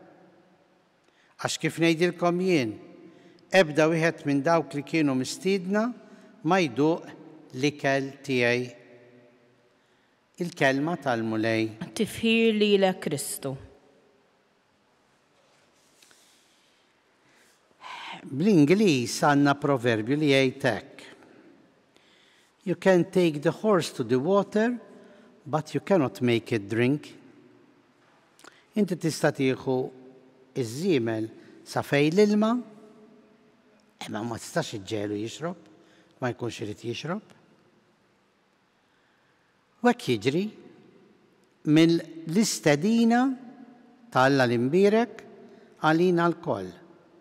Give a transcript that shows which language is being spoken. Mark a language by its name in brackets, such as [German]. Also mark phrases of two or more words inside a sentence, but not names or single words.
[Maltese] Għax kif ngħidilkom jien, ebda wieħed minn dawk li kienu mistiedna ma jduq l-ikel tiegħi. Il-kelma tal-mulej. Tifħir lilek Kristu. Bl-Ingliż għandna proverbju li jgħid hekk: [English] you can take the horse to the water, but you cannot make it drink. [Maltese] Inti tista' tieħu iż-żiemel sa fejn l-ilma, imma ma tistax iġġielu jixrob, ma jkunx irid jixrob. U hekk jiġri mill-istedina tal-Alla l-imbierek għalina l-koll.